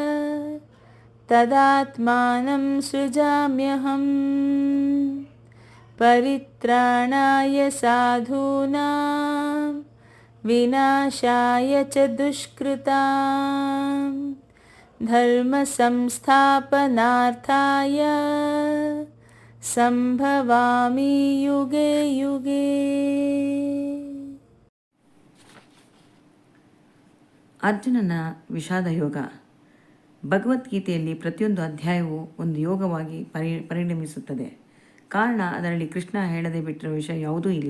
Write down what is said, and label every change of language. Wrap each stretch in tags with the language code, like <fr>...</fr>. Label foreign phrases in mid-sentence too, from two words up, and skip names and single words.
<sa>ತದಾತ್ಮಾನಂ ಸೃಜಾಮ್ಯಹಂ ಪರಿತ್ರಾಣಾಯ ಸಾಧೂನಾಂ ವಿನಾಶಾಯ ಚ ದುಷ್ಕೃತಾಂ ಧರ್ಮ ಸಂಸ್ಥಾಪನಾರ್ಥಾಯ ಸಂಭವಾಮಿ ಯುಗೆ ಯುಗೆ.</sa> <kn>ಅರ್ಜುನನ ವಿಷಾದ ಯೋಗ. ಭಗವದ್ಗೀತೆಯಲ್ಲಿ ಪ್ರತಿಯೊಂದು ಅಧ್ಯಾಯವೂ ಒಂದು ಯೋಗವಾಗಿ ಪರಿಣಮಿಸುತ್ತದೆ. ಕಾರಣ, ಅದರಲ್ಲಿ ಕೃಷ್ಣ ಹೇಳದೆ ಬಿಟ್ಟಿರೋ ವಿಷಯ ಯಾವುದೂ ಇಲ್ಲ.</kn>